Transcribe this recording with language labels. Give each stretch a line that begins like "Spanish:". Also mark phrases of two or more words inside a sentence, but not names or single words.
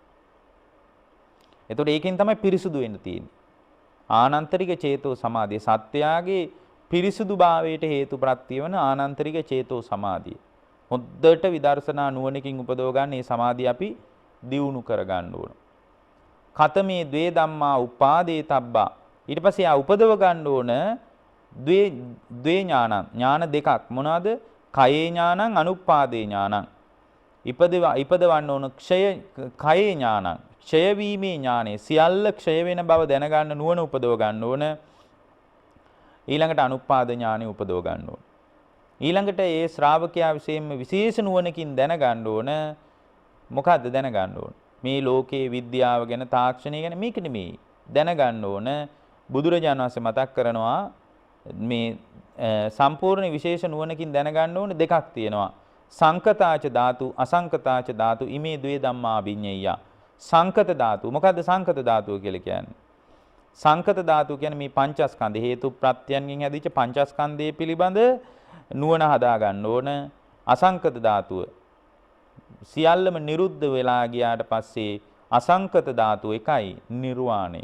Sinhala: එතකොට ඒකෙන් තමයි පිරිසිදු වෙන්න තියෙන්නේ. ආනන්තරික චේතෝ සමාධිය සත්වයාගේ පිරිසිදු භාවයට හේතු ප්‍රත්‍ය වන ආනන්තරික චේතෝ සමාධිය. හොද්දට විදර්ශනා නුවණකින් උපදව ගන්න මේ සමාධිය අපි දියුණු කර ගන්න ඕන.
Pali: කතමේ ද්වේ ධම්මා උපාදේ තබ්බා
Sinhala: ඊට පස්සේ ආ උපදව ගන්න ඕන ද්වේ ඥාන දෙකක් මොනවාද?
Pali: කයේ ඥානං අනුප්පාදේ ඥානං.
Sinhala: ඉපදවන්න ඕන
Pali: කයේ ඥානං.
Sinhala: ක්ෂය වීමේ ඥානෙ සියල්ල ක්ෂය වෙන බව දැනගන්න නුවණ උපදව ගන්න ඕන. ඊළඟට අනුප්පාද ඥානෙ උපදව ගන්න ඕන. ඊළඟට ඒ ශ්‍රාවකයා විශේෂයෙන්ම විශේෂ නුවණකින් දැනගන්න ඕන. මොකද්ද දැනගන්න ඕන? මේ ලෝකයේ විද්‍යාව ගැන තාක්ෂණය ගැන මේක නෙමෙයි. දැනගන්න ඕන බුදුරජාණන් වහන්සේ මතක් කරනවා මේ සම්පූර්ණ විශේෂ නුවණකින් දැනගන්න ඕන දෙකක් තියෙනවා.
Pali: සංකතාච ධාතු අසංකතාච ධාතු ඉමේ ද්වේ ධම්මා අභිඤ්ඤය.
Sinhala: සංකත ධාතු මොකද්ද සංකත ධාතුව කියලා කියන්නේ? සංකත ධාතුව කියන්නේ මේ පංචස්කන්ධ හේතු ප්‍රත්‍යයන්ගෙන් හැදිච්ච පංචස්කන්ධය පිළිබඳ නුවණ හදා ගන්න ඕන. අසංකත ධාතුව සියල්ලම නිරුද්ධ වෙලා ගියාට පස්සේ අසංකත ධාතුව එකයි නිර්වාණය.